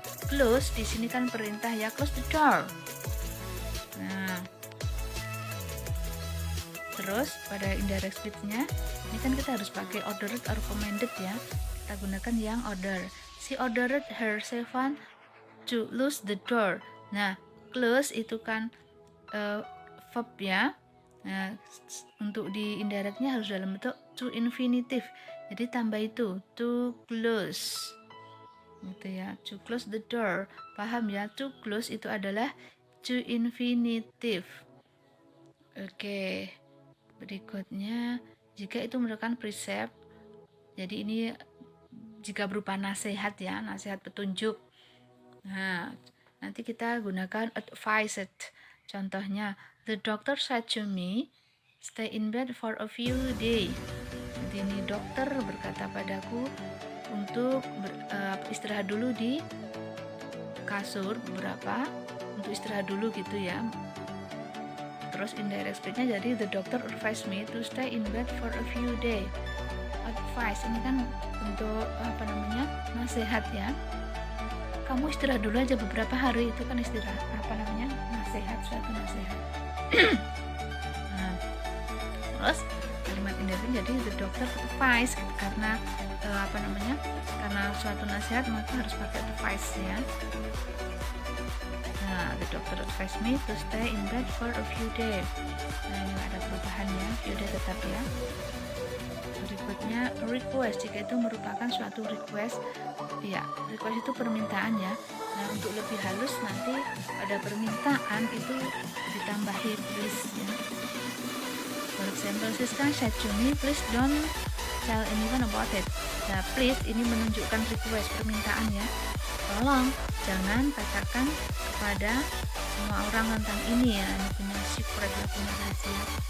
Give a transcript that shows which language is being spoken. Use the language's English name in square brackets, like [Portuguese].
[Indonesian] Close di sini kan perintah ya, [English] close the door. [Indonesian] Nah, terus pada indirect speech-nya ini kan kita harus pakai [English] ordered or commanded [Indonesian] ya. Kita gunakan yang order. [English] She ordered her servant to close the door. [Indonesian] Nah, close itu kan verb ya. Nah, untuk di indirectnya harus dalam bentuk to infinitive. Jadi tambah itu to close. Gitu ya, [English] to close the door. [Indonesian] Paham ya? [English] To close [Indonesian] itu adalah [English] to infinitive. [Indonesian] Oke. Berikutnya, jika itu merupakan precept. Jadi ini jika berupa nasihat ya, nasihat petunjuk. Nah, nanti kita gunakan advised. Contohnya, [English] the doctor said to me, stay in bed for a few days. [Indonesian] Jadi ini dokter berkata padaku untuk istirahat dulu di kasur beberapa, untuk istirahat dulu gitu ya. Terus indirect speech-nya jadi [English] the doctor advised me to stay in bed for a few days. [Indonesian] Advice ini kan untuk nasihat ya. Kamu istirahat dulu aja beberapa hari, itu kan istirahat nasihat, suatu nasihat. Nah, terus kalimat indirect jadi [English] the doctor advice [Indonesian] gitu, karena karena suatu nasihat maka harus pakai advice ya. [English] Nah, the doctor advised me to stay in bed for a few days. [Indonesian] Nah, ini ada perubahan ya, few days tetap ya. Berikutnya request, jika itu merupakan suatu request ya, request itu permintaan ya. Nah, untuk lebih halus nanti pada permintaan itu ditambahi please ya. [English] For example, Siska said to me, please don't tell anyone about it. [Indonesian] Nah, please ini menunjukkan request, permintaan ya. Tolong jangan katakan kepada semua orang tentang ini ya, ini punya secret ya, punya rahasia.